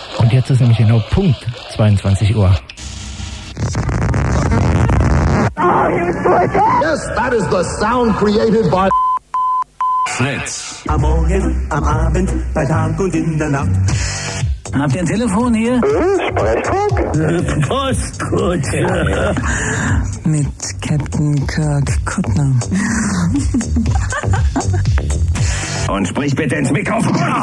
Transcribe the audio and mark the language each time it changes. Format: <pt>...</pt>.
<de>Jetzt ist nämlich genau Punkt 22 Uhr.</de> <en>Yes, that is the sound created by Fritz.</en> <de>Am Morgen, am Abend, bei Tag und in der Nacht. Habt ihr ein Telefon hier? Sprechfunk? Postkutsche. Mit Captain Kirk Kuttner. Und sprich bitte ins Mikrofon.</de>